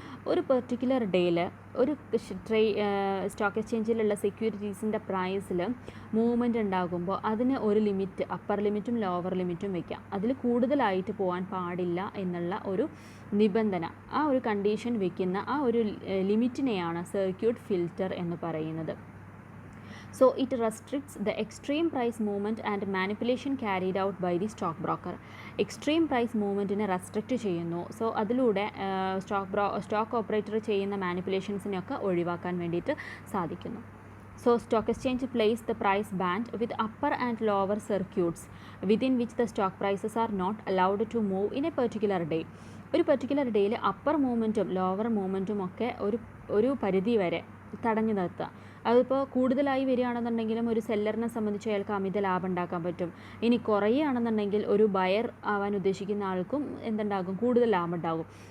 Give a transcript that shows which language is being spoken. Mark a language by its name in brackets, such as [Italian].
[Malayalam] ഒരു പെർട്ടിക്കുലർ ഡേയിൽ ഒരു സ്റ്റോക്ക് എക്സ്ചേഞ്ചിലുള്ള സെക്യൂരിറ്റീസിൻ്റെ പ്രൈസിൽ മൂവ്മെൻറ്റ് ഉണ്ടാകുമ്പോൾ അതിന് ഒരു ലിമിറ്റ്, അപ്പർ ലിമിറ്റും ലോവർ ലിമിറ്റും വയ്ക്കാം. അതിൽ കൂടുതലായിട്ട് പോകാൻ പാടില്ല എന്നുള്ള ഒരു നിബന്ധന, ആ ഒരു കണ്ടീഷൻ വയ്ക്കുന്ന ആ ഒരു ലിമിറ്റിനെയാണ് സർക്യൂട്ട് ഫിൽറ്റർ എന്ന് പറയുന്നത്. [English] So it restricts the extreme price movement and manipulation carried out by the stock broker. [Malayalam] Extreme price മൂവ്മെൻറ്റിനെ restrict ചെയ്യുന്നു. സോ അതിലൂടെ സ്റ്റോക്ക് ഓപ്പറേറ്റർ ചെയ്യുന്ന മാനിപ്പുലേഷൻസിനെയൊക്കെ ഒഴിവാക്കാൻ വേണ്ടിയിട്ട് സാധിക്കുന്നു. [English] So stock exchange plays the price band with upper and lower circuits within which the stock prices are not allowed to move in a particular day. [Malayalam] ഒരു particular ഡേയിൽ upper മൂവ്മെൻറ്റും lower മൂവ്മെൻറ്റും ഒക്കെ ഒരു പരിധി വരെ തടഞ്ഞു നിർത്തുക. അതിപ്പോൾ കൂടുതലായി വരികയാണെന്നുണ്ടെങ്കിലും ഒരു സെല്ലറിനെ സംബന്ധിച്ച് അയാൾക്ക് അമിത ലാഭം ഉണ്ടാക്കാൻ പറ്റും. ഇനി കുറയുകയാണെന്നുണ്ടെങ്കിൽ ഒരു ബയർ ആവാൻ ഉദ്ദേശിക്കുന്ന ആൾക്കും എന്തുണ്ടാകും, കൂടുതൽ ലാഭം ഉണ്ടാകും.